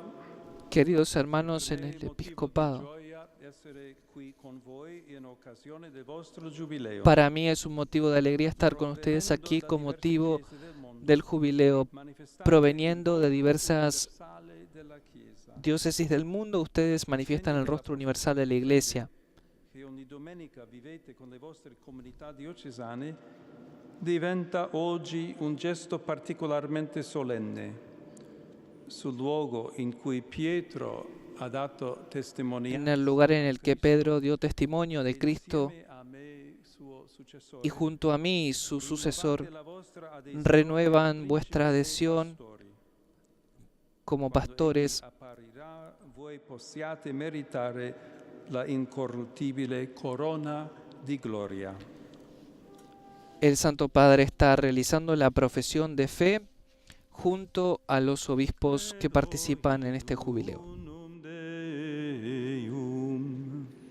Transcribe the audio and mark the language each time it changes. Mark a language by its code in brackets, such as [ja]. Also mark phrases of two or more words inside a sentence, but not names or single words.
[es] Queridos hermanos en el episcopado, para mí es un motivo de alegría estar con ustedes aquí con motivo del jubileo. Proveniendo de diversas diócesis del mundo, ustedes manifiestan el rostro universal de la Iglesia. [it] che ogni domenica vivete con le vostre comunità diocesane diventa oggi un gesto particolarmente solenne. Sul luogo in cui Pietro ha dato testimonianza [es] En el lugar en el que Pedro dio testimonio de Cristo [it] insieme a me, suo successore, [es] y junto a mí, su [it] rinnovate [es] sucesor, [it] la vostra adesione [es] renuevan [it] al [es] vuestra [it] principe dei [es] adhesión [it] pastori. [es] como [it] Quando egli [es] pastores. [it] apparirà, voi possiate meritare la incorruttibile corona di gloria. [es] El Santo Padre está realizando la profesión de fe junto a los obispos que participan en este jubileo. [la] Unum Deum.